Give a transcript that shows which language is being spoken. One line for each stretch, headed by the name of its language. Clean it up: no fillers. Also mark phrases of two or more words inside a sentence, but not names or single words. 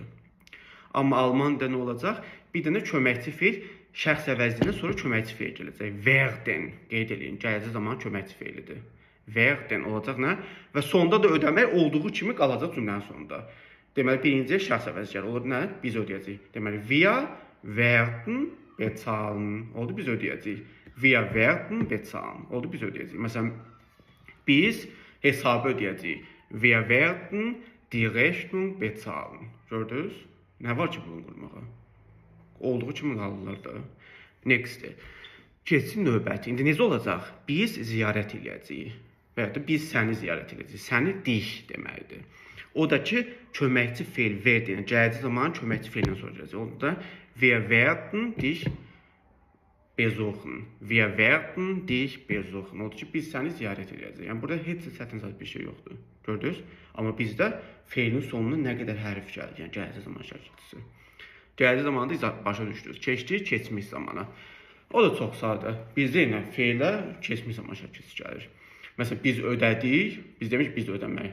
Azerbaijani: Amma Almanca nə olacaq? Bir dənə köməkçi feil şəxs əvəzliyindən sonra köməkçi feil gələcək. Werden qeyd edin. Gələcək zaman köməkçi feilidir. Werden olacaq nə? Və sonda da ödəmək olduğu kimi qalacaq cümlənin sonunda. Deməli, birinci şəxs əvəzliyi olur nə? Biz ödəyəcəyik. Deməli,
German: wir werden bezahlen.
Azerbaijani: Oldu, biz ödəyəcəyik.
German: Wir werden bezahlen.
Azerbaijani: Oldu, biz ödəyəcəyik. Məsələn, biz hesabı ödəyəcəyik.
German: Wir werden die Rechnung bezahlen.
Azerbaijani: Gördünüz? Nə var ki, bunu qurmağa? Olduğu kimi qalırlar da. Next. Keçsin növbəti. İndi necə olacaq? Biz ziyarət eləyəcəyik. Və ya da biz səni ziyarət eləyəcəyik. Səni dich deməkdir. O da ki, köməkçi feil werden. Gələcək zaman köməkçi feildən sonra gələcək. O da
German: wir werden dich besuchen. Wir werden dich besuchen.
Azerbaijani: O da ki, biz səni ziyarət eləyəcəyik. Yəni, burada heç çətin bir şey yoxdur. Gördünüz? Amma bizdə feilin sonuna nə qədər hərf gəldi. Yəni, gələcək zaman şəkilçisi. Gələcək zamanda başa düşdünüz. Keçdik keçmiş zamana. O da çox sadə. Bizdə yenə feilə keçmiş zaman şəkilçisi gəlir. Məsələn, biz ödədik, biz demiş biz ödəmək.